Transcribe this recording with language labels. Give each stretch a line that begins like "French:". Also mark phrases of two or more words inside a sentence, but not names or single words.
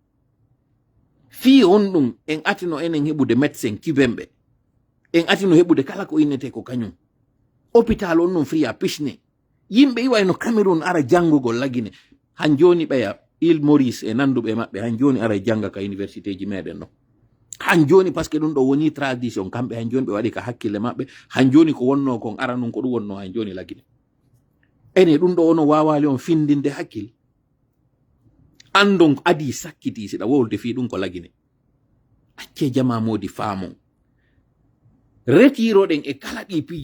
Fula: ɗum en atino enen heɓude médecin kibemɓe en atino heɓude kala ko innete ko kañum hôpital on non friya pisne yimɓe iwayno Cameroun ara janngugol lagine han joni ɓeya Île Maurice e nanduɓe maɓɓe han joni ara janga ka université ji meɗen ɗo han joni
French: par ce que
Fula: ɗum ɗo woni tradition kamɓe han joni ɓe waɗi ka hakkille maɓɓe han joni ko wonno kon ara nun ko ɗum wonno han joni lagine ene ɗum ɗo ono wawali on findinde hakkille andon adi sakkiti siɗa wolde fi ɗum ko lagine acce jama modi faamon retiroɗen e kala ɗi piiji